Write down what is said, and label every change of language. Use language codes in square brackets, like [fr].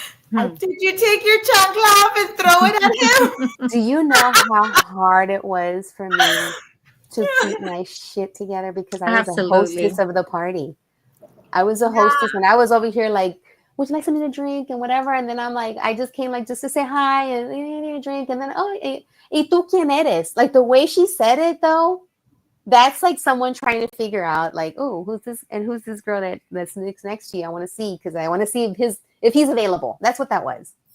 [en] Did you take your chancla and throw it at him? Do you know how hard it was for me to keep my shit together because I was a hostess of the party? I was a hostess, and I was over here like, "Would you like something to drink?" and whatever. And then I'm like, I just came like just to say hi and need a drink. And then, [es] "Oh, y tú quién eres?" [en] Like the way she said it though, that's like someone trying to figure out like, "Oh, who's this? And who's this girl that's next to you? I want to see because I want to see if he's available." That's what that was.